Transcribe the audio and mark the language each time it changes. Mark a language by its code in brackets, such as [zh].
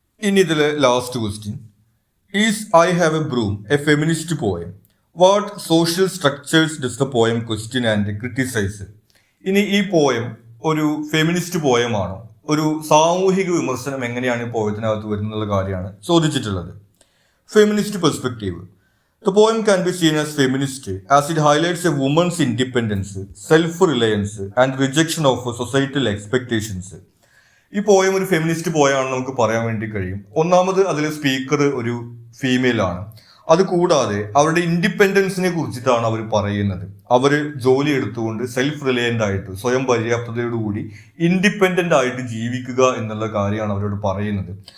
[ml] ഇനി ഇതിലെ last question. [en] Is I have a broom a feminist poem? What social structures does the poem question and criticise? [ml] ഇനി ഈ poem ഒരു feminist പോയമാണോ? ഒരു സാമൂഹിക വിമർശനം എങ്ങനെയാണ് ഈ പോയത്തിനകത്ത് വരുന്നുള്ള കാര്യമാണ് ചോദിച്ചിട്ടുള്ളത്. [en] Feminist perspective. The poem can be seen as feminist as it highlights a woman's independence, self-reliance and rejection of societal expectations. [ml] ഈ പോയം ഒരു ഫെമിനിസ്റ്റ് പോയാണെന്ന് നമുക്ക് പറയാൻ വേണ്ടി കഴിയും. ഒന്നാമത് അതിലെ സ്പീക്കർ ഒരു ഫീമെയിൽ ആണ്. അത് കൂടാതെ അവരുടെ ഇൻഡിപെൻഡൻസിനെ കുറിച്ചിട്ടാണ് അവർ പറയുന്നത്. അവർ ജോലി എടുത്തുകൊണ്ട് സെൽഫ് റിലയൻ്റ് ആയിട്ട്, സ്വയം പര്യാപ്തതയോടുകൂടി ഇൻഡിപെൻഡൻ്റ് ആയിട്ട് ജീവിക്കുക എന്നുള്ള കാര്യമാണ് അവരോട് പറയുന്നത്.